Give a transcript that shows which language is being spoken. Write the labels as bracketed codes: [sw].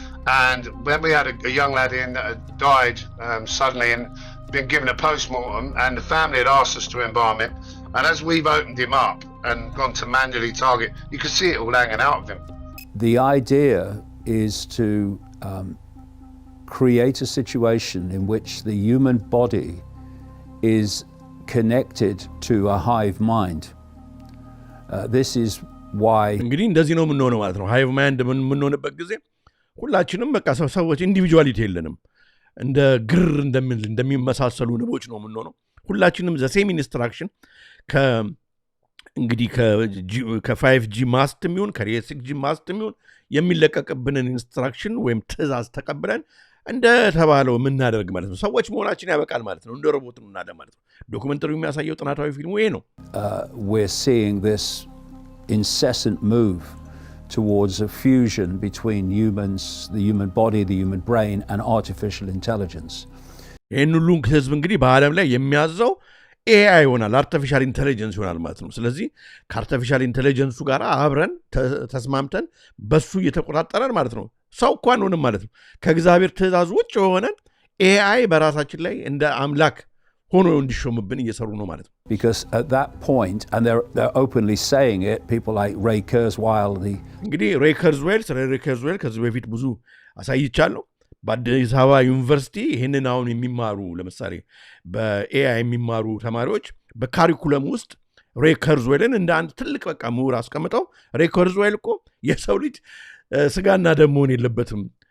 [en] And when we had a young lad in that had died suddenly and been given a post-mortem, and the family had asked us to embalm him, and as we've opened him up and gone to manually target, you could see it all hanging out of him. The idea is to create a situation in which the human body is connected to a hive mind. This is why [am] እንግዲህ እንደዚህ ነው የምንሆነው ማለት ነው። ሃይቭ ማይንድ የምንሆንበት ጊዜ ሁላችንም በቃ ሰዎች ኢንዲቪጁዋሊቲ የለንም። እንደ ግር እንደሚመሳሰሉ ንቦች ነው የምንሆነው። ሁላችንም [en] ዘ ሴም ኢንስትራክሽን [am] እንግዲህ ከ5G ማስት የሚሆን ከ6G ማስት የሚሆን የሚለቀቅብንን ኢንስትራክሽን ወይም ትእዛዝ ተቀብለን እንደ ተባለው የምናደርግ ማለት ነው። ሰዎች መሆናችን ያበቃል ማለት ነው። እንደ ሮቦት ነው እናደ ማለት ነው። ዶክመንተሪው የሚያሳየው ጥናታዊ ፊልሙ ይሄ ነው። [en] We're seeing this incessant move towards a fusion between humans, the human body, the human brain and artificial intelligence. [am] ይህን ሁሉ ህዝብ እንግዲህ በዓለም ላይ የሚያዘው ኤአይ ይሆናል፣ አርቲፊሻል ኢንቴሊጀንስ ይሆናል ማለት ነው። ስለዚህ ከአርቲፊሻል ኢንቴሊጀንሱ ጋር አብረን ተስማምተን በሱ እየተቆጣጠረን ማለት ነው። ሰው እኮ አንሆንም ማለት ነው። ከእግዚአብሔር ትእዛዝ ውጭ የሆነን ኤአይ በራሳችን ላይ እንደ አምላክ ሆኖ እንዲሾምብን እየሰሩ ነው ማለት ነው። [en] Because at that point, and they're openly saying it, people like Ray Kurzweil, [am] እንግዲህ ሬይ ኩርዝዌል ከዚህ በፊት ብዙ አሳይቻለሁ። በአዲስ አበባ ዩኒቨርሲቲ ይህንን አሁን የሚማሩ ለምሳሌ በኤአይ የሚማሩ ተማሪዎች በካሪኩለም ውስጥ ሬይ ኩርዝዌልን እንደ አንድ ትልቅ በቃ ምሁር አስቀምጠው ሬይ ኩርዝዌል እኮ የሰው ልጅ ስጋና ደም መሆን የለበትም፣